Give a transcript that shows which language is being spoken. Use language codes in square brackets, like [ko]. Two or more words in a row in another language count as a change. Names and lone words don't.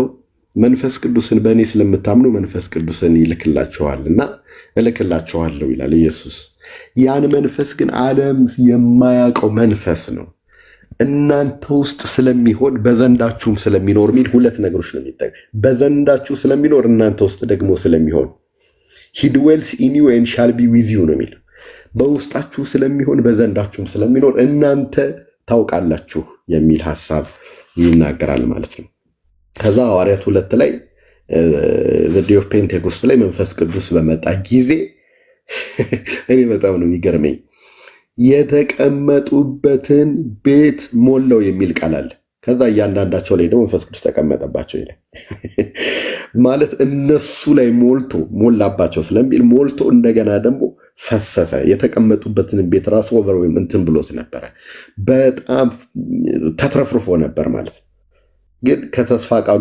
[am] መንፈስ ቅዱስን በእኔ ስለምታምኑ መንፈስ ቅዱስን ይልክላችኋልና እልክላችኋለሁ ይላል ኢየሱስ። ያን መንፈስ ግን ዓለም የማያውቀው መንፈስ ነው፣ እናንተ ውስጥ ስለሚሆን በዘንዳችሁም ስለሚኖር የሚል ሁለት ነገሮች ነው የሚጠቅ። በዘንዳችሁ ስለሚኖር እናንተ ውስጥ ደግሞ ስለሚሆን [en] he dwells in you and shall be with you [am] ነው የሚል። በውስጣችሁ ስለሚሆን በዘንዳችሁም ስለሚኖር እናንተ ታውቃላችሁ የሚል ሐሳብ ይናገራል ማለት ነው። ከዛ ሐዋርያት 2 ላይ [en] the day of Pentecost [am] ላይ መንፈስ ቅዱስ በመጣ ጊዜ እኔ በጣም ነው የሚገርመኝ የተቀመጡበትን ቤት ሞላው የሚል ቃል አለ። ከዛ እያንዳንዳቸው ላይ ደግሞ መንፈስ ቅዱስ ተቀመጠባቸው ይላል። ማለት እነሱ ላይ ሞላባቸው ስለሚል ሞልቶ እንደገና ደግሞ ፈሰሰ። የተቀመጡበትን ቤት ራሱ ኦቨር ወይም እንትን ብሎት ነበረ፣ በጣም ተትረፍርፎ ነበር ማለት ነው። ግን ከተስፋ ቃሉ